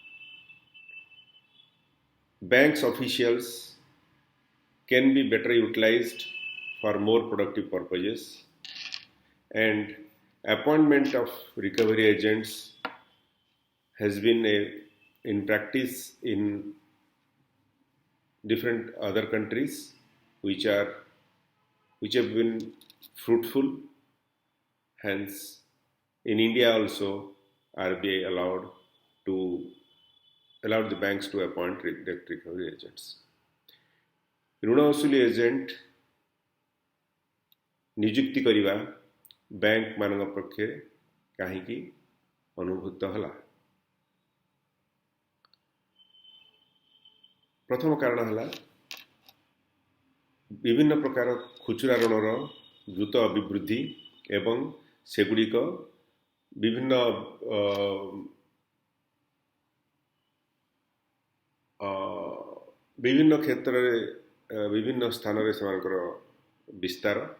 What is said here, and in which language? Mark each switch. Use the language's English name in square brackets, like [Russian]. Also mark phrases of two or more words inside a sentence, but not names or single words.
[English] Banks officials can be better utilized for more productive purposes, and appointment of recovery agents has been in practice in different other countries which have been fruitful. Hence, in India also, RBI allowed the banks to appoint recovery agents. [Odia] ଋଣ ଅସୁଲି ଏଜେଣ୍ଟ ନିଯୁକ୍ତି କରିବା ବ୍ୟାଙ୍କ ମାନଙ୍କ ପକ୍ଷରେ କାହିଁକି ଅନୁଭୂତ ହେଲା? ପ୍ରଥମ କାରଣ ହେଲା ବିଭିନ୍ନ ପ୍ରକାର ଖୁଚୁରା ଋଣର ଦ୍ରୁତ ଅଭିବୃଦ୍ଧି ଏବଂ ସେଗୁଡ଼ିକ ବିଭିନ୍ନ କ୍ଷେତ୍ରରେ ବିଭିନ୍ନ ସ୍ଥାନରେ ସେମାନଙ୍କର ବିସ୍ତାର।